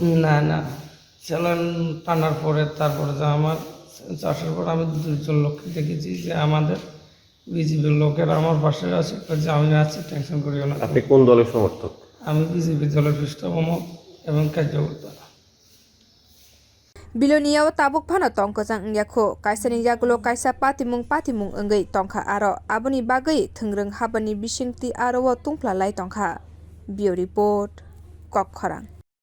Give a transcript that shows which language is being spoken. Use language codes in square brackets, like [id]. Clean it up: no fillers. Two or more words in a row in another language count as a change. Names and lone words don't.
[bn] না না, চালান টানার পরে তারপরে যা আমার চাষের পর আমি 2জন লোককে দেখেছি যে আমাদের বিজেপির লোকেরা আমার পাশে আছে যে আমি আছি টেনশন করিও না। আপনি কোন দলের সমর্থক? আমি বিজেপি দলের পৃষ্ঠপোষক এবং কার্যকর্তা। [trp] Bilonia tabuk phana tongkajang yakho kaisani yagulo kaisa patimung engai tongkha aro aboni bagai thungrung habani bisingti aro tungpla lai tongkha. Bio report Kok Khorang.